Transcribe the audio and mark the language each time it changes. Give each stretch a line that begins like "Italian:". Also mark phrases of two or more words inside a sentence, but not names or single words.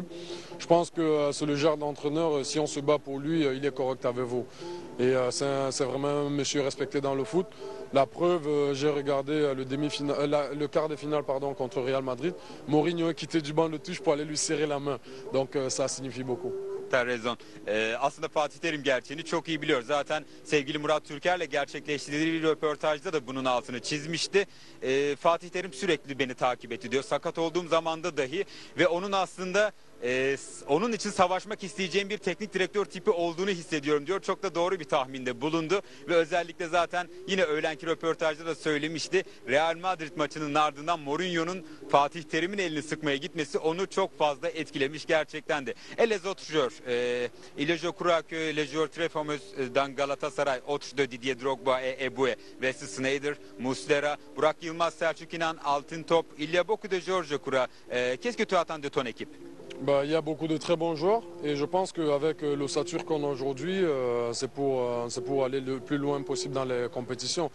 French: Je pense que c'est le genre d'entraîneur, si on se bat pour lui, il est correct avec vous. Et c'est vraiment un monsieur respecté dans le foot. La preuve, j'ai regardé le quart de finale contre Real Madrid. Mourinho est quitté du banc de touche pour aller lui serrer la main. Donc ça signifie beaucoup. T'as raison.
Turkish: Aslında Fatih Terim gerçeğini çok iyi biliyor. Zaten sevgili Murat Türker'le gerçekleştirdiği bir röportajda da bunun altını çizmişti. Fatih Terim sürekli beni takip etti diyor. Sakat olduğum zamanda dahi ve onun aslında onun için savaşmak isteyeceğim bir teknik direktör tipi olduğunu hissediyorum diyor. Çok da doğru bir tahminde bulundu ve özellikle zaten yine öğlenki röportajda da söylemişti. Real Madrid maçının ardından Mourinho'nun Fatih Terim'in elini sıkmaya gitmesi onu çok fazla etkilemiş gerçekten de.
French: Et les autres joueurs, je crois que les joueurs très fameux dans Galatasaray, autres de Didier Drogba et Eboué, Wesley Sneijder, Muslera, Burak Yılmaz, Selçuk İnan, Altintop, il y a beaucoup de joueurs je crois. Qu'est-ce que tu attends de ton équipe? Il y a beaucoup de très bons joueurs et je pense qu'avec l'ossature qu'on a aujourd'hui, c'est pour aller le plus loin possible dans les compétitions.